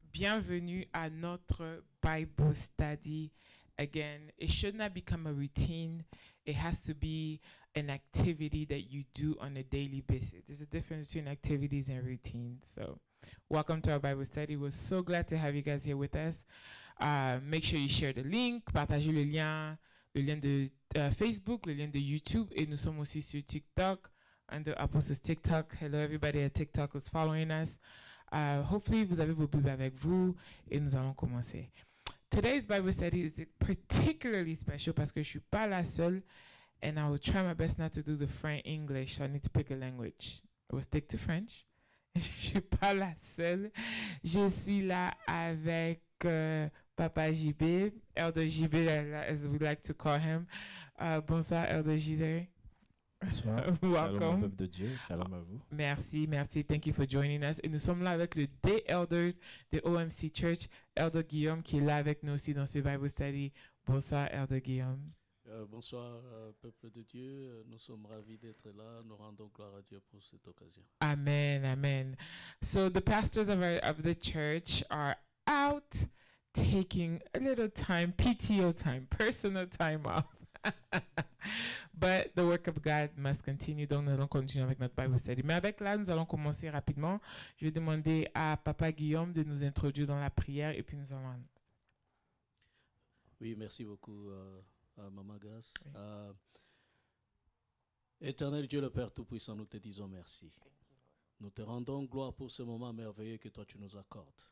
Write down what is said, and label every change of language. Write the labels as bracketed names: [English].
[French] Bienvenue à notre Bible study. [English] Again, it should not become a routine. It has to be an activity that you do on a daily basis. There's a difference between activities and routines. So, welcome to our Bible study. We're so glad to have you guys here with us. Make sure you share the link, [French] partagez le lien de Facebook, le lien de YouTube, et nous sommes aussi sur TikTok. [English] Under Apostles TikTok. Hello everybody at TikTok who's following us. [French] Hopefully vous avez vos Bibles avec vous et nous allons commencer. [English] Today's Bible study is particularly special [French] parce que je suis pas la seule [English] and I will try my best not to do the French English, so I need to pick a language. I will stick to French. [French] Je suis pas la seule. Je suis là avec Papa JB, Elder JB [English] as we like to call him. [French] Bonsoir Elder JB. Bonsoir. [English] Welcome. [French] Shalom au peuple de Dieu. Shalom à vous. Merci. [English] Thank you for joining us. [French] Et nous sommes là avec le Day Elders de OMC Church, Elder Guillaume, qui est là avec nous aussi dans ce Bible Study. Bonsoir, Elder Guillaume. Bonsoir, peuple de Dieu. Nous sommes ravis d'être là. Nous rendons gloire à Dieu pour cette occasion. Amen. [English] So the pastors of the church are out taking a little time, PTO time, personal time off. But the work of God must continue. [French] Donc, nous allons continuer avec notre Bible study. Mais avec là, nous allons commencer rapidement. Je vais demander à Papa Guillaume de nous introduire dans la prière et puis nous allons... Oui, merci beaucoup, Maman Grace. Oui. Éternel Dieu le Père Tout-Puissant, nous te disons merci. Nous te rendons gloire pour ce moment merveilleux que toi tu nous accordes.